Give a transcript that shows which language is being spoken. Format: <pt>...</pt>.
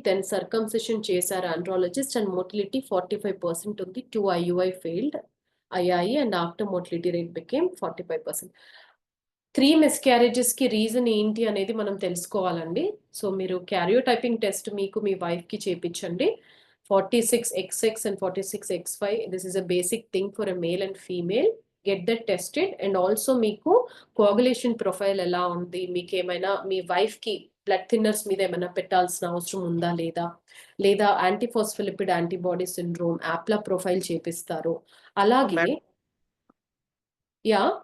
<te>Then circumcision చేశారు andrologist and motility 45% ఉంది.</te> <en>2 IUI failed అయ్యాయి and after motility rate became 45%.</en> <te>3 మిస్క్యారేజెస్కి reason ఏంటి అనేది మనం తెలుసుకోవాలండి. సో మీరు క్యారియోటైపింగ్ టెస్ట్ మీకు మీ వైఫ్కి చేయించండి.</te> <en>46XX and 46XY, this is a basic thing for a male and female. Get that tested.</en> <te>And also మీకు కోగులేషన్ ప్రొఫైల్ ఎలా ఉంది, మీకు ఏమైనా మీ వైఫ్ కి బ్లడ్ థిన్నర్స్ మీద ఏమైనా పెట్టాల్సిన అవసరం ఉందా లేదా antiphospholipid antibody syndrome APLA profile చేపిస్తారు. అలాగే మేడం యా</te>